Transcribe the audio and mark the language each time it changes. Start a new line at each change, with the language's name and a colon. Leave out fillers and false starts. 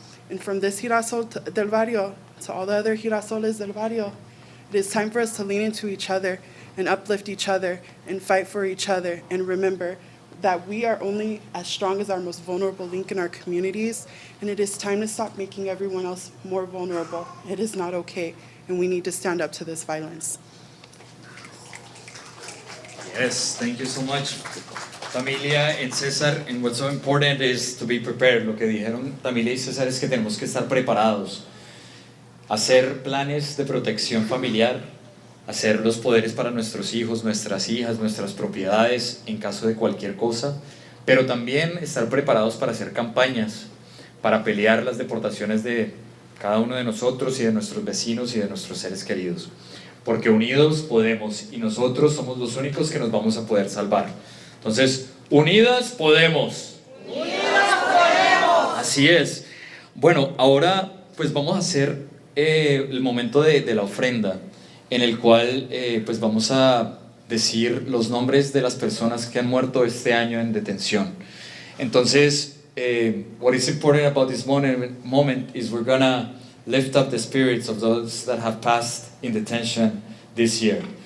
English: And from this
Spanish: girasol del barrio
English: to all the other
Spanish: girasoles del barrio,
English: it is time for us to lean into each other and uplift each other and fight for each other, and remember that we are only as strong as our most vulnerable link in our communities, and it is time to stop making everyone else more vulnerable. It is not okay, and we need to stand up to this violence. Yes, thank you so much, Tamilia and César. And what's so important is to be prepared.
Spanish: Lo que dijeron Tamilia y César es que tenemos que estar preparados, hacer planes de protección familiar, hacer los poderes para nuestros hijos, nuestras hijas, nuestras propiedades en caso de cualquier cosa, pero también estar preparados para hacer campañas, para pelear las deportaciones de cada uno de nosotros y de nuestros vecinos y de nuestros seres queridos. Porque unidos podemos, y nosotros somos los únicos que nos vamos a poder salvar. Entonces, unidas podemos. Unidas podemos. Así es. Bueno, ahora pues vamos a hacer el momento de la ofrenda, en el cual pues vamos a decir los nombres de las personas que han muerto este año en detención.
English: Entonces, what is important about this moment is we're gonna lift up the spirits of those that have passed in detention this year.